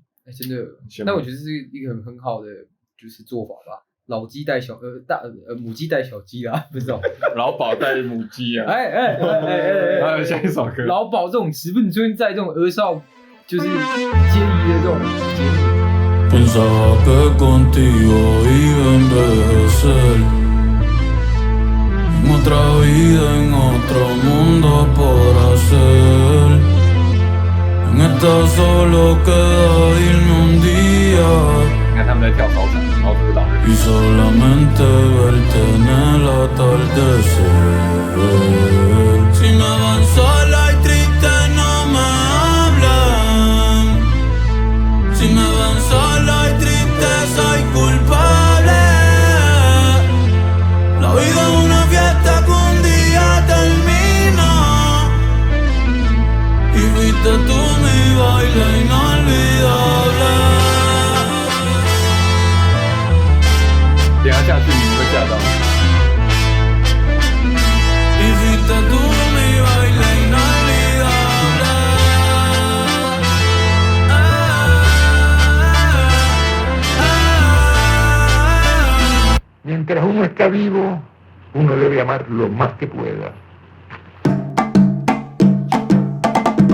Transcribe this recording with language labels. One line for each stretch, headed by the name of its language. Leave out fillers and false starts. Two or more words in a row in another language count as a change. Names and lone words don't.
Chinese: 真的，那我觉得是一个很好的就是做法吧。老鸡带小母鸡带小鸡啦，不是哦，老鸨带母鸡啊！还有下一首歌，老鸨这种词不能出现在这种儿少。就是接疑的这种节目。
Spanish: Pensaba que contigo iba a envejecer en otra vida, en otro mundo por hacer. En esta solo queda irnos un día.
Chinese: 你看他们在跳操场，然后舞蹈。
Spanish: Y solamente verte en el atardecer. Si me van sola y triste no me Si me ven sola y triste soy culpable. La vida es una fiesta que un día termina. Y fuiste tú mi baile inolvidable.
Chinese: 等下下去你会吓到。
Spanish: Y fuiste tú mi baile inolvidable. Mientras uno está vivo, uno debe amar lo más que pueda.